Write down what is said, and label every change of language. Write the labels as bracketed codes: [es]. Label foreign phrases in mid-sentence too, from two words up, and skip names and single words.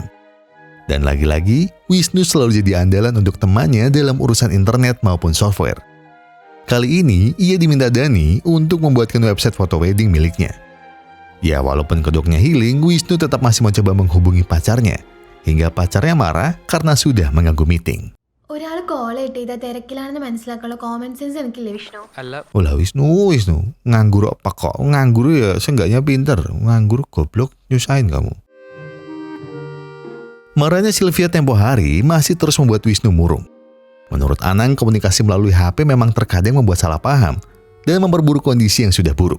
[id] Dan lagi-lagi, Wisnu selalu jadi andalan untuk temannya dalam urusan internet maupun software. Kali ini, ia diminta Dani untuk membuatkan website foto wedding miliknya. Ya, walaupun kedoknya healing, Wisnu tetap masih mencoba menghubungi pacarnya. Hingga pacarnya marah karena sudah mengganggu meeting. [ml] ഒരാൾ കോൾ ചെയ്ത തിരക്കിലാണെന്ന് മനസ്സിലാക്കാനുള്ള [en] common sense [ml] എനിക്കില്ലേ വിഷ്ണു? [id] Ulah Wisnu, nganggur apa kok? Nganggur ya seenggaknya pinter. Nganggur goblok, nyusahin kamu. Marahnya Sylvia tempo hari masih terus membuat Wisnu murung. Menurut Anang, komunikasi melalui HP memang terkadang membuat salah paham dan memperburuk kondisi yang sudah buruk.